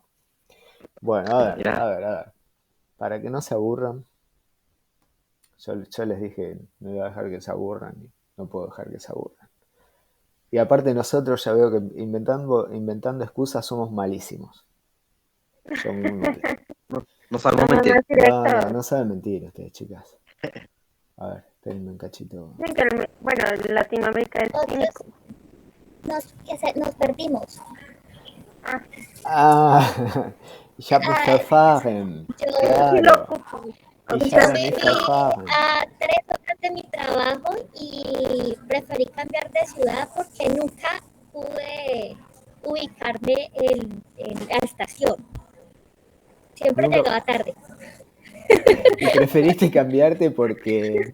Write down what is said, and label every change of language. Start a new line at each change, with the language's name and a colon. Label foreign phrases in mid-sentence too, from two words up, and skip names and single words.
Spanish: Bueno, a ver, Ja, a ver, a ver. Para que no se aburran, yo les dije, no iba a dejar que se aburran y no puedo dejar que se aburran. Y aparte nosotros ya veo que inventando excusas somos malísimos. Somos muy malos. no sabemos somos mentir. más directos. No saben mentir ustedes, chicas. A ver, espérenme un cachito. Dicen que bueno, en Latinoamérica es cínico. Nos perdimos. Ah,
German: Ah, ich habe mich
Spanish: Ah,
German: verfahren.
Spanish: yo, sí lo Claro, ocupo. O
German: ich
Spanish: yo sea,
German: habe mich
Spanish: viví
German: verfahren.
Spanish: a 3 horas de mi trabajo y preferí cambiar de ciudad porque nunca pude ubicarme en la estación. Siempre Nunca. llegaba tarde. Y preferiste cambiarte porque.